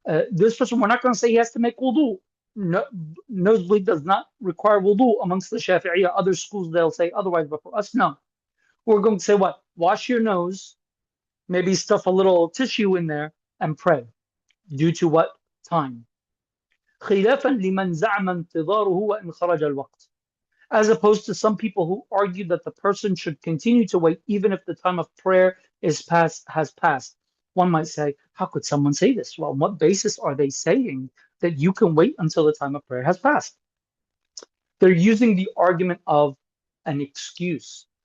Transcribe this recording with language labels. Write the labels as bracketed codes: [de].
[en] This person, we're not going to say he has to make wudu. No, nosebleed does not require wudu amongst the Shafi'i. Other schools, they'll say otherwise, but for us, no. We're going to say what? Wash your nose, maybe stuff a little tissue in there, and pray. Due to what? Time. [ar] خلافا لمن زعم انتظاره وإن خرج الوقت. [en] As opposed to some people who argue that the person should continue to wait even if the time of prayer has passed. One might say, how could someone say this? Well, on what basis are they saying that you can wait until the time of prayer has passed? They're using the argument of an excuse.